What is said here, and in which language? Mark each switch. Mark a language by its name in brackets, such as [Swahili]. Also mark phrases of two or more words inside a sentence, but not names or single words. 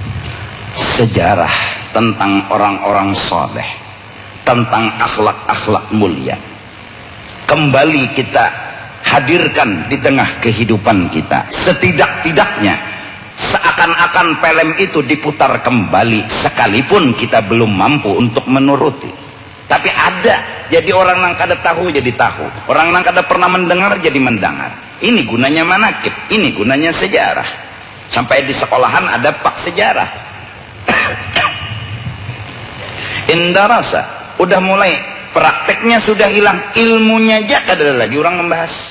[Indonesian] Sejarah tentang orang-orang soleh, tentang akhlak-akhlak mulia, kembali kita hadirkan di tengah kehidupan kita. Setidak-tidaknya seakan-akan film itu diputar kembali, sekalipun kita belum mampu untuk menuruti. [Banjar] Tapi ada, jadi orang yang kada tahu jadi tahu, orang yang kada pernah mendengar jadi mendengar. [Indonesian] Ini gunanya manakib, ini gunanya sejarah. Sampai di sekolahan ada pak sejarah. [Banjar] Indarasa, udah mulai prakteknya sudah hilang, ilmunya aja kada lagi orang membahas.